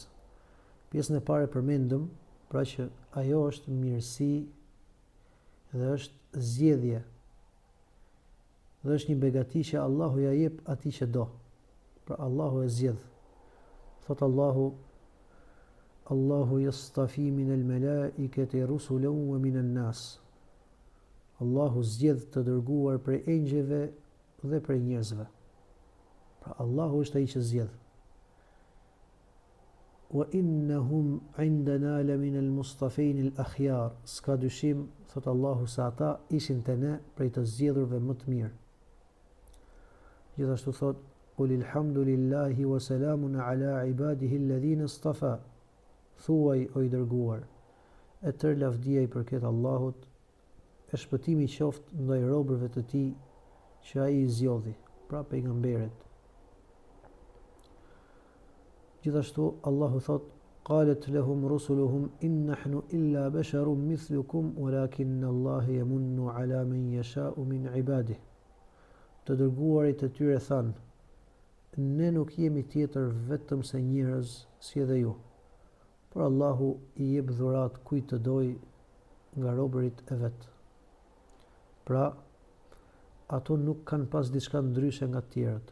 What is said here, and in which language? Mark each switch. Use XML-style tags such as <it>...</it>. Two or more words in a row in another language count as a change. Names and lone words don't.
<sq>Pjesën e parë përmendëm, pra që ajo është mirësi dhe është zgjedhje, dhe është një begati që Allahu ja jep atij që do. Pra Allahu e zgjedh.</sq> <ar>Thot الله يصطفي من الملائكة رسلا ومن الناس.</ar> <sq>Allahu zgjedh të dërguar prej engjëjve dhe prej njerëzve. Pra Allahu është ai që zgjedh.</sq> <ar>وإنهم عندنا لمن المصطفين الأخيار.</ar> <sq>S'ka dyshim, thot Allahu, se ata ishin te ne prej të zgjedhurve më të mirë. Gjithashtu thot:</sq> <ar>قل الحمد لله وسلام على عباده الذين اصطفى.</ar> <sq>Thuaj, o i dërguar, e tërë lavdia i përket Allahut, e shpëtimi qoftë ndaj robërve të tij që ai i zgjodhi, pra pejgamberët. Gjithashtu Allahu thot:</sq> <ar>قالت لهم رسلهم إن نحن إلا بشر مثلكم ولكن الله يمن على من يشاء من عباده.</ar> <sq>Të dërguarit e tyre thanë: ne nuk jemi tjetër vetëm se njerëz si edhe ju, por Allahu i jep dhurat kujt të doj nga robërit e vet. Pra, ato nuk kanë pas diçka ndryshe nga të tjerët.</sq>